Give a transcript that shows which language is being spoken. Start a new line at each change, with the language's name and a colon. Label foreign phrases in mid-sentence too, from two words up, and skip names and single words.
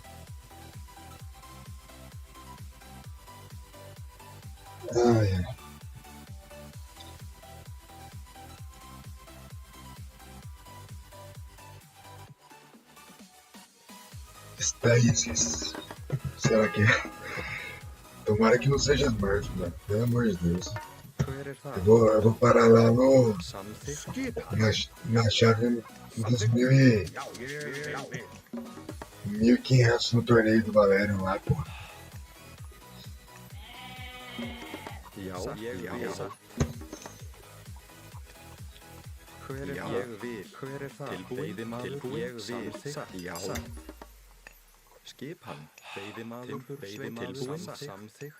Portuguese: Ai, ai. Stasis. Será que é? Tomara que não seja Smurf, mano. Pelo amor de Deus.
Icelandic: Hver þar?
Portuguese: Eu vou parar lá no.
Icelandic: Samþykkt.
Portuguese: Na chave dos 1.500 no torneio do Valério lá, pô.
Icelandic: Já, ég vil. Hver þar? Ég vil. Hver þar? Veiðimaður. Ég vil. Já. Skipan. Veiðimaður. Tilbúin. Samþykkt.